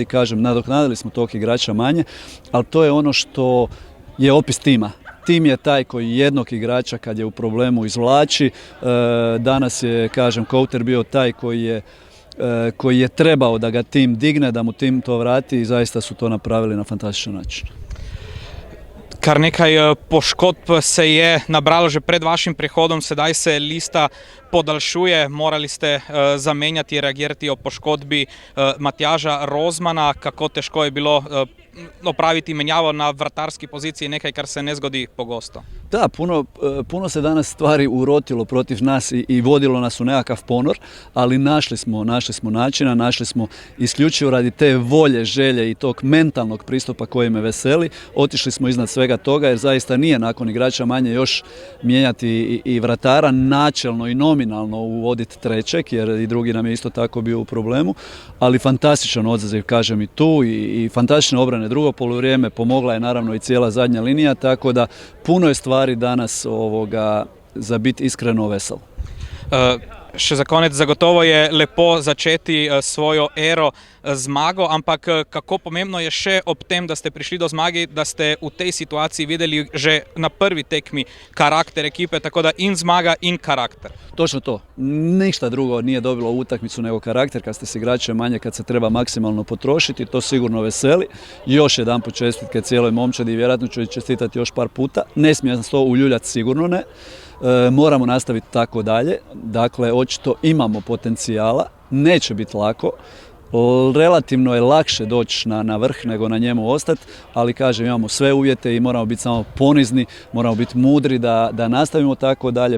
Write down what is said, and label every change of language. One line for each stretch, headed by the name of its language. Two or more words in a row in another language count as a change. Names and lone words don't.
Croatian: Kažem, nadoknadili smo tog igrača manje, ali to je ono što je opis tima. Tim je taj koji jednog igrača kad je u problemu izvlači. Danas je, kažem, Couter bio taj koji je trebao da ga tim digne, da mu tim to vrati i zaista su to napravili na fantastičan način.
Slovenian: Kar nekaj poškodb se je nabralo že pred vašim prihodom, sedaj se lista podaljšuje, morali ste zamenjati, reagirati o poškodbi Matjaža Rozmana. Kako težko je bilo opraviti menjavo na vratarski poziciji, nekaj kar se ne zgodi pogosto?
Croatian: Da, puno se danas stvari urotilo protiv nas i vodilo nas u nekakav ponor, ali našli smo načina, našli smo isključivo radi te volje, želje i tog mentalnog pristupa koji me veseli. Otišli smo iznad svega toga jer zaista nije nakon igrača manje još mijenjati i vratara, načelno i nominalno uvoditi trećeg, jer i drugi nam je isto tako bio u problemu, ali fantastičan odaziv, kažem, i tu i fantastične obrane. Drugo poluvrijeme pomogla je naravno i cijela zadnja linija, tako da puno je stvari danas za biti iskreno vesel.
Slovenian: Še za konec, zagotovo je lepo začeti svojo ero zmago, ampak kako pomembno je še ob tem, da ste prišli do zmage, da ste v tej situaciji videli že na prvi tekmi karakter ekipe, tako da in zmaga in karakter.
Croatian: Točno to. Ništa drugo nije dobilo utakmicu nego karakter, kad ste s igračem manje, kad se treba maksimalno potrošiti, to sigurno veseli. Još jedanput čestitke cijeloj momčadi i vjerojatno ću čestitati još par puta. Ne smije nas to uljuljati, sigurno ne. Moramo nastaviti tako dalje, dakle očito imamo potencijala, neće biti lako, relativno je lakše doći na vrh nego na njemu ostati, ali kažem, imamo sve uvjete i moramo biti samo ponizni, moramo biti mudri da nastavimo tako dalje.